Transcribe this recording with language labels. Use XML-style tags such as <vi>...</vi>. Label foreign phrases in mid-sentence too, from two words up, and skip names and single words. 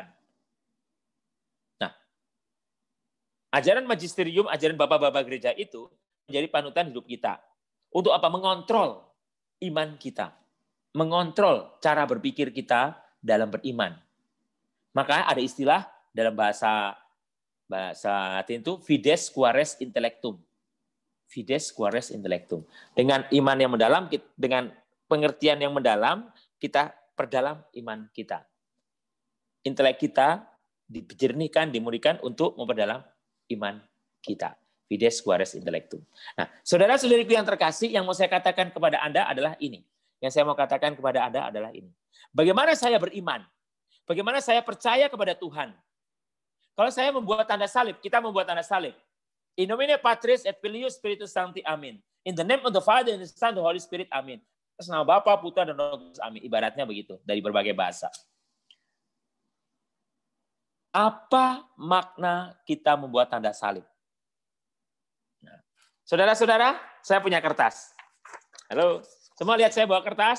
<id>Nah, ajaran magisterium, ajaran Bapak-Bapak Gereja itu menjadi panutan hidup kita. Untuk apa? Mengontrol iman kita. Mengontrol cara berpikir kita dalam beriman. Maka ada istilah dalam bahasa Latin itu</id> <la>fides quaes intellectum. Fides quaes intellectum.</la> <id>Dengan iman yang mendalam, dengan pengertian yang mendalam, kita perdalam iman kita. Intelek kita dijernihkan, dimurnikan untuk memperdalam iman kita.</id> <la>Fides quaes intellectum.</la> <id>Nah, saudara-saudariku yang terkasih, yang mau saya katakan kepada Anda adalah ini. Yang saya mau katakan kepada Anda adalah ini. Bagaimana saya beriman? Bagaimana saya percaya kepada Tuhan? Kalau saya membuat tanda salib, kita membuat tanda salib.</id> <la>In nomine Patris et Filius Spiritus Sancti, amin.</la> <en>In the name of the Father and the Son and the Holy Spirit,</en> <id>amin. Atas nama Bapa, Putra, dan Roh Kudus, amin. Ibaratnya begitu, dari berbagai bahasa. Apa makna kita membuat tanda salib? Nah, saudara-saudara, saya punya kertas. Halo, semua lihat saya bawa kertas?</id>